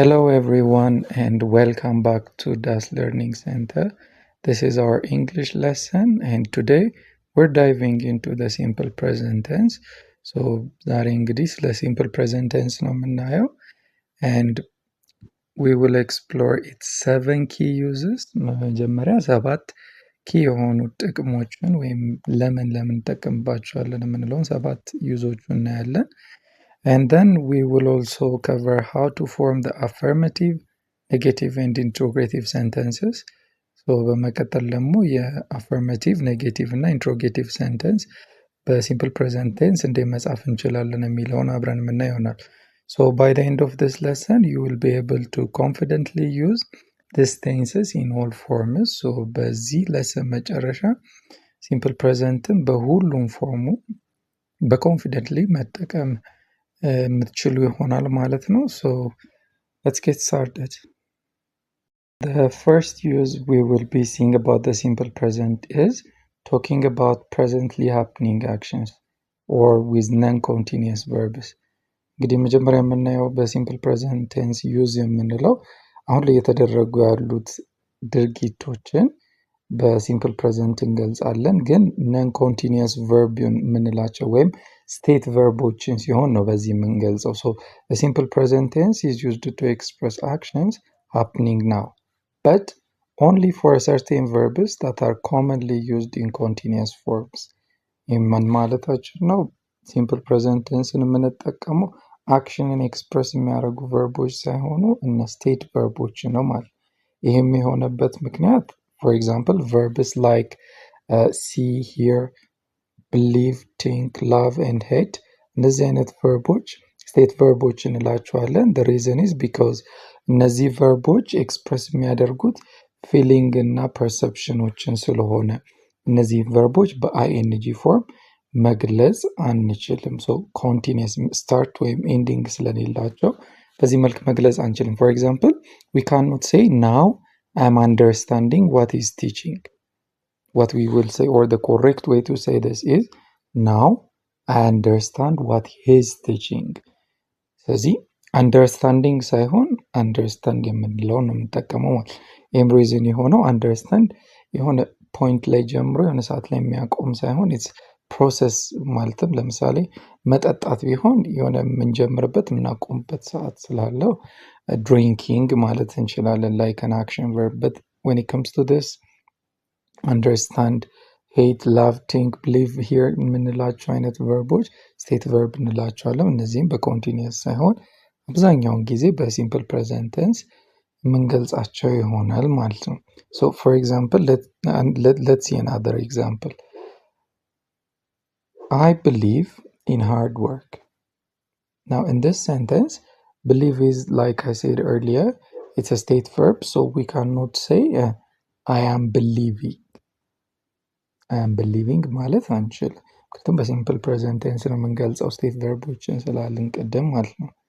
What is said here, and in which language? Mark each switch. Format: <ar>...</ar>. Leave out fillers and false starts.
<en>everyone and welcome back to Das Learning Center. This is our English lesson and today we're diving into the simple present tense. So</en> <am>ዛሬ እንግዲህ ስለ</am> <en>simple present tense</en> <am>ነው የምናየው</am> <en>and we will explore its 7 key uses.</en> <am>መጀመሪያ 7 key የሆኑ ጥቅሞችን ወይም ለምን እንጠቀምባቸዋለን የምንለውን 7 ዩዞቹን እናያለን.</am> <en>And then we will also cover how to form the affirmative, negative and interrogative sentences.</en> <am>So በመቀጠል ደግሞ የaffirmative, negative እና interrogative sentence በsimple present tense እንዴት መጻፍ እንችላለን የሚለውን አብረን የምናየው ይሆናል.</am> <en>So by the end of this lesson you will be able to confidently use these tenses in all forms.</en> <am>So በዚህ lesson መጨረሻ simple presentን በሁሉም ፎርሙ በconfidently መጠቀም የምትችሉ ይሆናል ማለት ነው.</am> <en>So let's get started. The first use we will be seeing about the simple present is talking about presently happening actions or with non-continuous verbs.</en> <am>እንግዲህ መጀመሪያ የምናየው በሲምፕል ፕሬዘንት ቴንስ ዩዝ የምንለው አሁን ላይ የተደረጉ ያሉት ድርጊቶችን በሲምፕል ፕሬዘንት እንገልጻለን ግን ነን ኮንቲኒየስ ቨርብ የምንላቸው ወይም ስቴት ቨርቦችን ሲሆን ነው በዚህ የምንገልጸው.</am> <en>So the simple present tense is used to express actions happening now but only for certain verbs that are commonly used in continuous forms.</en> <am>ምን ማለታችን ነው? ሲምፕል ፕሬዘንት ቴንስን የምንጠቀመው አክሽንን ኤክስፕረስ የሚያደርጉ ቨርቦች ሳይሆኑ እነ ስቴት ቨርቦች ነው ማለት. ይህም የሆነበት ምክንያት</am> <en>for example verbs like see, hear, believe, think, love and hate</en> <am>እነዚህ አይነት ቨርቦች ስቴት ቨርቦች እንላቸዋለን.</am> <en>the reason is because</en> <am>እነዚህ ቨርቦች ኤክስፕረስ የሚያደርጉት ፊሊንግ እና ፐርሰፕሽኖችን ስለሆነ እነዚህ ቨርቦች በአይኤንጂ ፎርም መግለጽ አንችልም. so continuous start ወይም ending ስለሌላቸው በዚህ መልክ መግለጽ አንችልም.</am> <en>for example we cannot say now I'm understanding what he's teaching. What we will say or the correct way to say this is now I understand what he's teaching.</en> <am>ስለዚህ understanding ሳይሆን understand የምንለው ነው የምንጠቀመው ማለት. ይህም ሪዝን የሆነው understand የሆነ ፖይንት ላይ ጀምሮ የሆነ ሰዓት ላይ የሚያቆም ሳይሆን it's ፕሮሰስ ማለትም ለምሳሌ መጠጣት ቢሆን የሆነ የምንጀምርበት የምናቆምበት ሰዓት ስላለው drinking ማለት እንችላለን</am> <en>like an action verb. But when it comes to this understand, hate, love, think, believe, hear</en> <am>የምንላቸው አይነት ቨርቦች ስቴት ቨርብ እንላቸዋለን. እነዚህም በኮንቲኒየስ ሳይሆን አብዛኛውን ጊዜ በሲምፕል ፕሬዘንት ቴንስ የምንገልጻቸው ይሆናል ማለት ነው.</am> <en>So for example let's see another example. I believe in hard work. Now in this sentence believe is like I said earlier it's a state verb so we cannot say I am believing</en> <am>ማለት አንችልም ምክንያቱም በሲምፕል ፕሬዘንት ቴንስ ነው የምንገልጸው ስቴት ቨርቦችን ስላልን ቅድም ማለት</am> <en>ነው.</en>